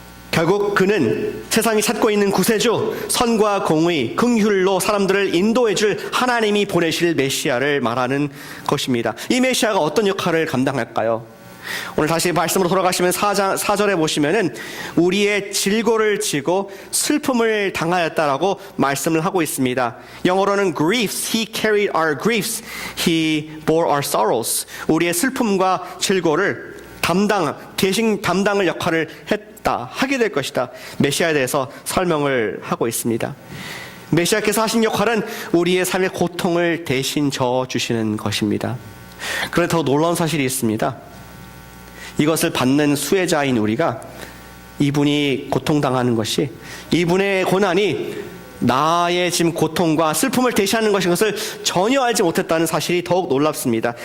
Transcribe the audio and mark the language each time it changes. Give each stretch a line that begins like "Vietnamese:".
Korean: 결국 그는 세상이 찾고 있는 구세주, 선과 공의, 긍휼로 사람들을 인도해줄 하나님이 보내실 메시아를 말하는 것입니다. 이 메시아가 어떤 역할을 감당할까요? 오늘 다시 말씀으로 돌아가시면 4절에 보시면은 우리의 질고를 지고 슬픔을 당하였다라고 말씀을 하고 있습니다. 영어로는
English: griefs, he carried our griefs, he bore our sorrows.
Korean: 우리의 슬픔과 질고를 대신 담당을 역할을 하게 될 것이다. 메시아에 대해서 설명을 하고 있습니다. 메시아께서 하신 역할은 우리의 삶의 고통을 대신 져주시는 것입니다. 그런데 더 놀라운 사실이 있습니다. 이것을 받는 수혜자인 우리가 이분이 고통당하는 것이, 이분의 고난이 나의 지금 고통과 슬픔을 대신하는 것인 것을 전혀 알지 못했다는 사실이 더욱 놀랍습니다.